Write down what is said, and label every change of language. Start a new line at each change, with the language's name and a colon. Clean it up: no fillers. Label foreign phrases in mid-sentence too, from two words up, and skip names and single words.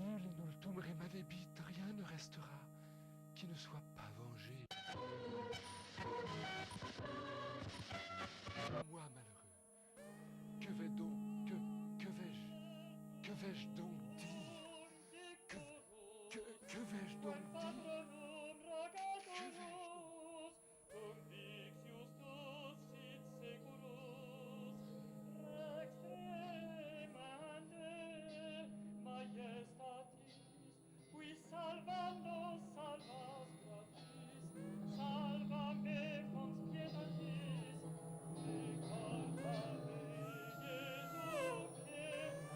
French: sinon je tomberai ma débite, rien ne restera qui ne soit pas vengé. Moi malheureux, que vais-je donc dire? Que vais-je donc dire?
Latin: Salvando salvas gratis, salva me fons pietatis, recordame, Iesu, que